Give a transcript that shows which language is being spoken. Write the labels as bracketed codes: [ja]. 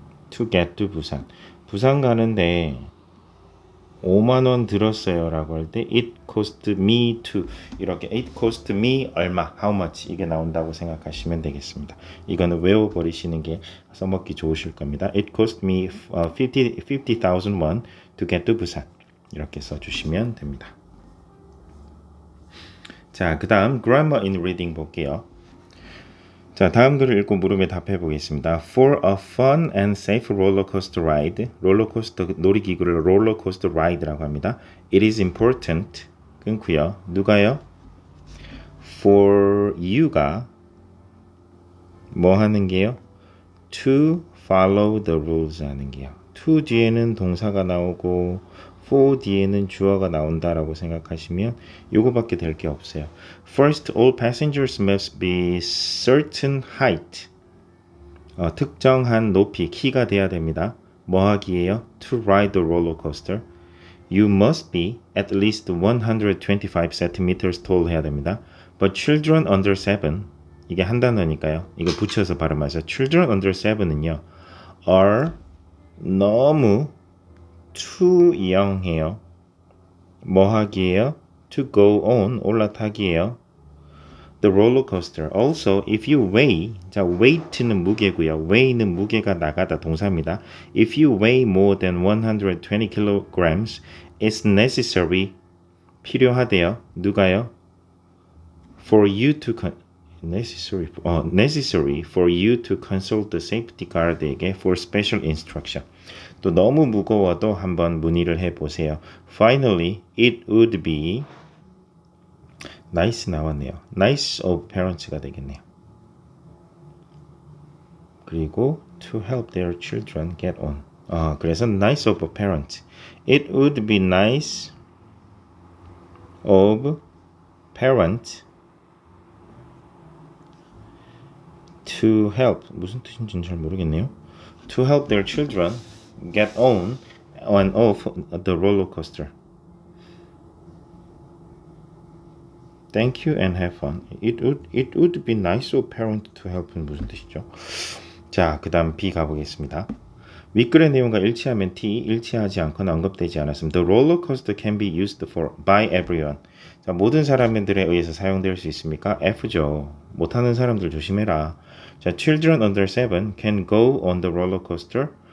[en] to get to 부산. [ko] 부산 가는데 5만 원 들었어요 라고 할 때 [en] it cost me to [ko] 이렇게 [en] it cost me [ko] 얼마 [en] how much [ko] 이게 나온다고 생각하시면 되겠습니다. 이거는 외워버리시는 게 써먹기 좋으실 겁니다. [en] It cost me 50,000 won to get to 부산 [ko] 이렇게 써주시면 됩니다. 자, 그 다음 [en] grammar in reading [ko] 볼게요. 자, 다음 글을 읽고 물음에 답해 보겠습니다. [en] For a fun and safe roller coaster ride, [ko] 롤러코스터 놀이기구를 [en] roller coaster ride라고 합니다. It is important. [ko] 끊고요. 누가요? [en] For you [ko] 가 뭐 하는 게요? [en] To follow the rules [ko] 하는 게요. to 뒤에는 동사가 나오고 for 뒤에는 주어가 나온다라고 생각하시면 요거밖에 될 게 없어요. [en] First, all passengers must be certain height. [ko] 특정한 높이, 키가 돼야 됩니다. 뭐 하기에요? [en] To ride the roller coaster. You must be at least 125 centimeters tall [ko] 해야 됩니다. [en] But children under 7, [ko] 이게 한 단어니까요. 이거 붙여서 발음하세요. [en] Children under 7은요. are [ko] 너무 [en] too young [ko] 해요. 뭐 하기에요? [en] To go on, [ko] 올라타기에요. [en] The roller coaster. Also, if you weigh, 자, weight는 [ko] 무게고요. weigh는 무게가 나가다 동사입니다. [en] If you weigh more than 120 kilograms, it's necessary. [ko] 필요하대요. 누가요? [en] For you to necessary for you to consult the safety guard에게 for special instruction. [ko] 또 너무 무거워도 한번 문의를 해보세요. [en] Finally, it would be nice [ko] 나왔네요. [en] nice of parents가 되겠네요. [ko] 그리고 [en] to help their children get on. [ko] 그래서 [en] nice of a parent. It would be nice of parent to help. [ko] 무슨 뜻인지는 잘 모르겠네요. [en] To help their children get on and off the roller coaster. Thank you and have fun. It would be nice of parent to help은 [ko] 무슨 뜻이죠? 자, 그 다음 B 가보겠습니다. 윗글의 내용과 일치하면 T, 일치하지 않거나 언급되지 않았음. [en] The roller coaster can be used by everyone. [ko] 자, 모든 사람들에 의해서 사용될 수 있습니까? F죠. 못하는 사람들 조심해라. [en] 자, children under 7 can go on the roller coaster.